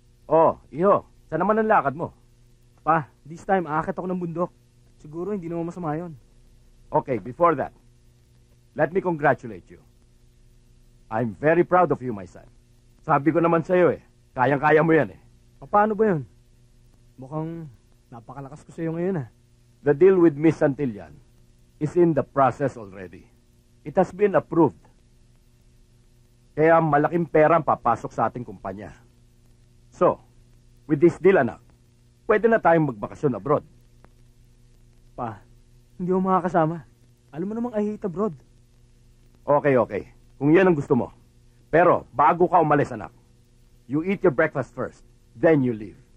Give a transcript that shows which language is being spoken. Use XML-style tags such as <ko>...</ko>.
<tl>Oh, iho, saan naman ang lakad mo? Pa,</tl> <en>this time</en> <tl>aakit ako ng bundok. Siguro hindi naman masama yun.</tl> <en>Okay, before that, let me congratulate you. I'm very proud of you, my son.</en> <tl>Sabi ko naman sa'yo kayang-kaya mo yan Paano ba yun? Mukhang napakalakas ko sa'yo ngayon</tl> <en>The deal with Miss Santillan is in the process already. It has been approved.</en> <tl>Kaya malaking pera ang papasok sa ating kumpanya.</tl> <en>So, with this deal,</en> <tl>anak, pwede na tayong magbakasyon abroad. Pa, hindi ako makakasama. Alam mo namang</tl> <en>I hate abroad.</en> <tl>Okay. Kung yan ang gusto mo. Pero, bago ka umalis, anak,</tl> <en>you eat your breakfast first, then you leave.</en>